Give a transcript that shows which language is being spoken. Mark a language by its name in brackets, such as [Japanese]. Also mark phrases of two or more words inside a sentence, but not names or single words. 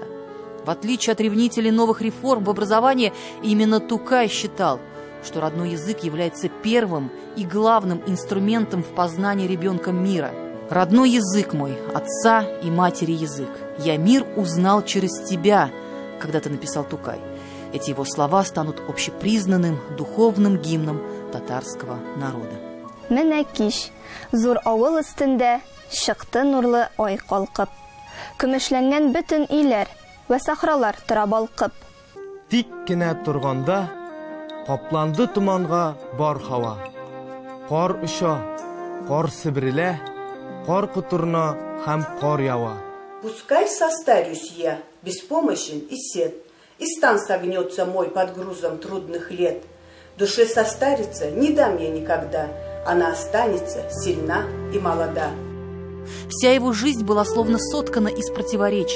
[Russian] В отличие от ревнителей новых реформ в образовании, именно Тукай считал, что родной язык является первым и главным инструментом в познании ребенком мира. «Родной язык мой, отца и матери язык, я мир узнал через тебя», когда-то написал Тукай. Эти его слова станут общепризнанным духовным гимном татарского народа. [Tatar] Менә кич, зур авыл өстендә чыкты нурлы ай калкып. Көмешләнгән бөтен өйләр вә сахралар тора балкып. Тик кенә торганда капланды туманга бар һава. Кар уша, кар себрелә, кар кутырна һәм кар ява. [Russian] Пускай состарюсь я, беспомощен и сед, и стан согнется мой под грузом трудных лет. Душе состариться не дам я никогда, она останется сильна и молода. Вся его жизнь была словно соткана из противоречий.